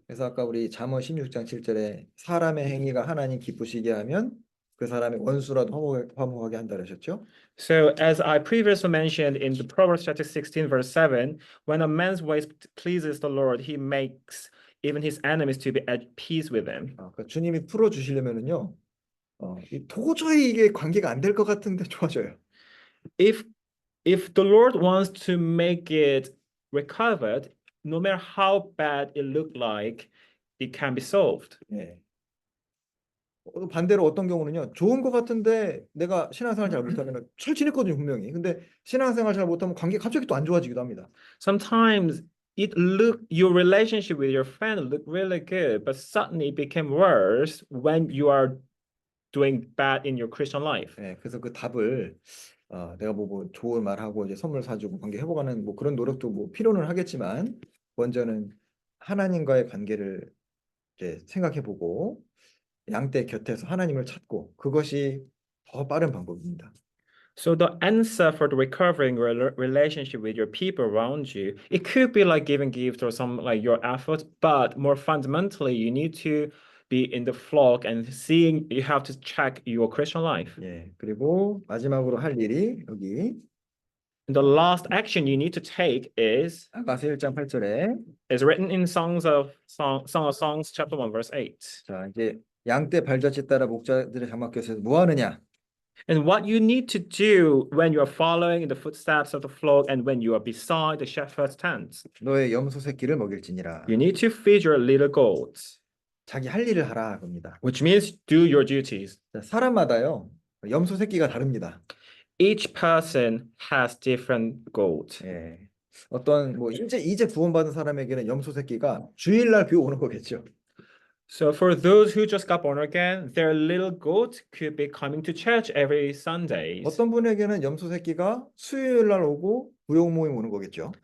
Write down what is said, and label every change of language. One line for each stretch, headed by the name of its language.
Korean: 그래서 아까 우리 잠언 16장 7절에 사람의 행위가 하나님 기쁘시게 하면 그 사람의 원수라도 화목하게 한다 그러셨죠?
English: So as I previously mentioned in the Proverbs chapter 16 verse 7, when a man's ways pleases the Lord, he makes even his enemies to be at peace with him.
Korean: 그러니까 주님이 풀어 주시려면은요. 도저히 이게 관계가 안 될 것 같은데 좋아져요.
English: If the Lord wants to make it recovered, no matter how bad it looked like, it can be solved.
Korean: 반대로 어떤 경우는요. 좋은 것 같은데 내가 신앙생활 잘 못하면 잘 지냈거든요 분명히. 근데 신앙생활 잘 못하면 관계 갑자기 또 안 좋아지기도 합니다.
English: Sometimes your relationship with your friend looked really good, but suddenly it became worse when you are doing bad in your Christian life.
Korean: 예, 그래서 그 답을 내가 뭐 좋은 말하고 이제 선물 사주고 관계 회복하는 뭐 그런 노력도 뭐 필요는 하겠지만 먼저는 하나님과의 관계를 이제 생각해보고 양떼 곁에서 하나님을 찾고 그것이 더 빠른 방법입니다.
English: So the answer for the recovering relationship with your people around you, it could be like giving gifts or some like your effort, but more fundamentally, you need to be in the flock and seeing, you have to check your Christian life.
Korean: 예, 그리고 마지막으로 할 일이 여기
English: And the last action you need to take
Korean: 아가서 1장 8절에
English: is written in Song of Songs, chapter 1, verse 8.
Korean: 자, 이제 양떼 발자취 따라 목자들의 장막에서 뭐 하느냐?
English: And what you need to do when you are following in the footsteps of the flock and when you are beside the shepherd's tent,
Korean: 너의 염소 새끼를 먹일지니라.
English: you need to feed your little goats,
Korean: 자기 할 일을 하라 겁니다.
English: which means do your duties.
Korean: 자, 사람마다요 염소 새끼가 다릅니다.
English: Each person has different goats.
Korean: 예. 어떤 뭐 이제 구원받은 사람에게는 염소 새끼가 주일날 교회 오는 거겠죠.
English: So for those who just got born again, their little goat could be coming to church every Sundays.
Korean: 어떤 분에게는 염소 새끼가 수요일날 오고 구역 모임 오는 거겠죠.